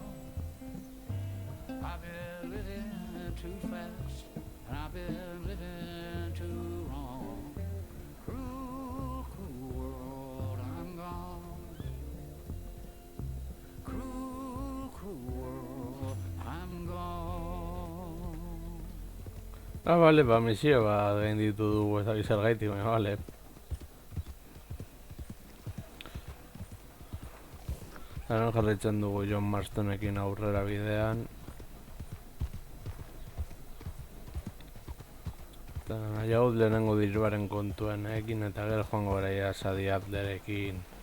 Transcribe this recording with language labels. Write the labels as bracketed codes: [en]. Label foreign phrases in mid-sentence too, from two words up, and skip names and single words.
[en] I've been living too fast, and I've been living too wrong. Cruel, cruel world, I'm gone. Cruel, cruel world, I'm gone. [eu] Vale, misio gainditu dugu ez dakiz zergaitik, baina bale. Haren jarraitzen dugu John Marstonekin aurrera bidean. Eta nahiagut lehenengo diruaren kontuenekin eta gero joango gara Sadie Adlerekin.